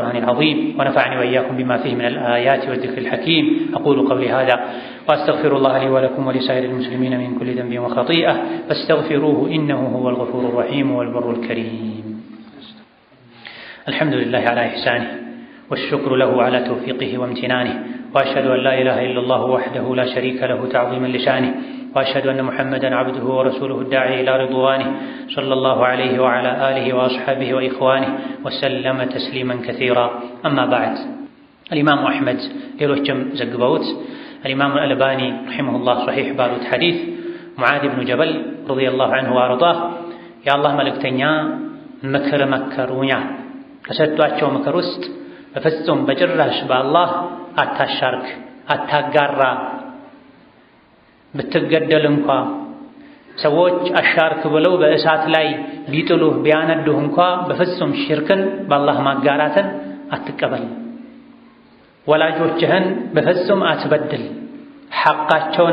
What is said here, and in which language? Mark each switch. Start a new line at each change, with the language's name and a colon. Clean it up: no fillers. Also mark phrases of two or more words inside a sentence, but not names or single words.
Arabic: القرآن العظيم ونفعني وإياكم بما فيه من الآيات والذكر الحكيم أقول قولي هذا وأستغفر الله لي ولكم ولسائر المسلمين من كل ذنب وخطيئة فاستغفروه إنه هو الغفور الرحيم والبر الكريم الحمد لله على إحسانه والشكر له على توفيقه وامتنانه وأشهد أن لا إله إلا الله وحده لا شريك له تعظيما لشانه وأشهد أن محمدا عبده ورسوله الداعي إلى رضوانه صلى الله عليه وعلى آله وأصحابه وإخوانه وسلم تسليما كثيرا. أما بعد الإمام أحمد
Amharic: ሌሎችም ዘግበውት
Arabic: الإمام الألباني رحمه الله صحيح
Amharic: ባሉት ሐዲስ ሙዓዝ ብኑ ጀበል
Arabic: رضي الله عنه وأرضاه
Amharic: የአላህ መልእክተኛ ምክር መከሩኛ ከሰጧቸው ምክር ውስጥ በፍጹም በጭራሽ በአላህ አታሻርክ፣ አታጋራ፣ ብትገደል እንኳ ሰዎች አሻርክ ብለው በእሳት ላይ ቢጥሉህ ቢያነዱህ እንኳ በፍጹም ሽርክን በአላህ ማጋራትን አትቀበል። ወላጆችህን በፍጹም አትበድል፣ ሐቃቸውን